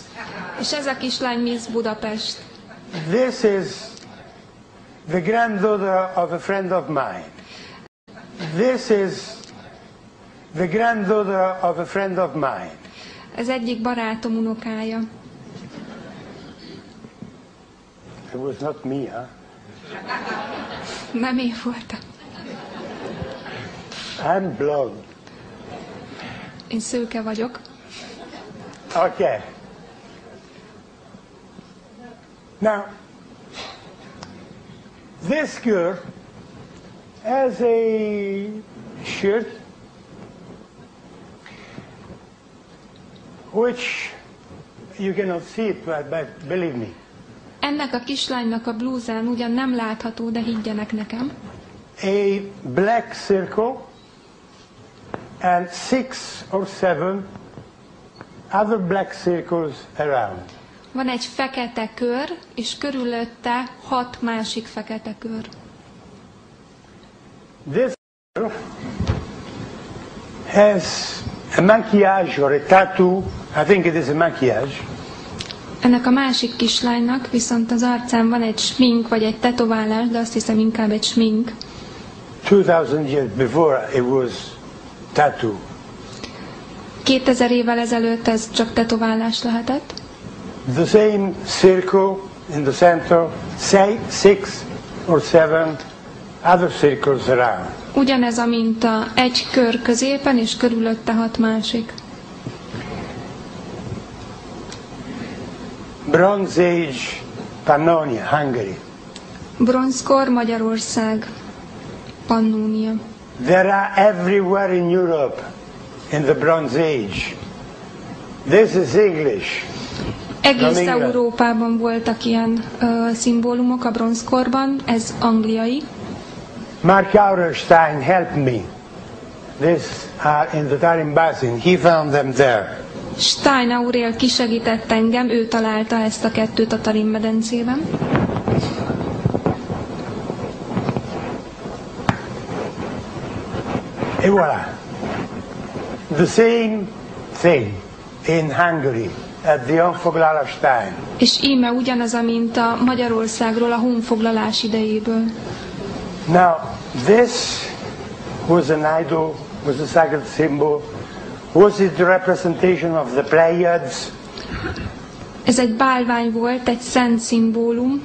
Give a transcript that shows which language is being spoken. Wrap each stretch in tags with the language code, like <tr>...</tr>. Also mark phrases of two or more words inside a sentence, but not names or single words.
<hu>És ez a kislány Miss Budapest.</hu> <en>This is the granddaughter of a friend of mine. This is the granddaughter of a friend of mine.</en> <hu>Ez egyik barátom unokája.</hu> <en>It was not me, huh?</en> <hu>Nem én voltam.</hu> <en>I'm blonde.</en> <hu>Én szőke vagyok.</hu> <en>Okay. Now, this girl has a shirt which you cannot see it, but believe me.</en> <hu>Ennek a kislánynak a blúzán ugyan nem látható, de higgyenek nekem.</hu> <en>A black circle and 6 or 7 other black circles around.</en> <hu>Van egy fekete kör, és körülötte 6 másik fekete kör.</hu> <en>This girl has a maquillage or a tattoo. I think it is a maquillage.</en> <hu>Ennek a másik kislánynak viszont az arcán van egy smink, vagy egy tetoválás, de azt hiszem inkább egy smink.</hu> <en>2000 years before it was tattoo.</en> <hu>2000 évvel ezelőtt ez csak tetoválás lehetett.</hu> <en>The same circle in the center, say 6 or 7 other circles around.</en> <hu>Ugyanez a minta, egy kör középen, és körülötte 6 másik.</hu> <en>Bronze Age Pannonia, Hungary.</en> <hu>Bronzkor, Magyarország, Pannónia.</hu> <en>There are everywhere in Europe in the Bronze Age. This is English.</en> <hu>Egész Európában voltak ilyen szimbólumok a bronzkorban, ez angliai.</hu> <en>Mark Auerstein helped me. These are in the Tarim Basin. He found them there.</en> <hu>Stein Aurél kisegített engem, ő találta ezt a kettőt a Tarim medencében.</hu> <fr>Et voilà.</fr> <en>The same thing in Hungary at the Honfoglalás-stein.</en> <hu>És íme ugyanaz, mint a Magyarországról a honfoglalás idejéből.</hu> <en>Now, this was an idol, was a sacred symbol. Was it the representation of the Pleiades?</en> <hu>Ez egy bálvány volt, egy szent szimbólum.</hu>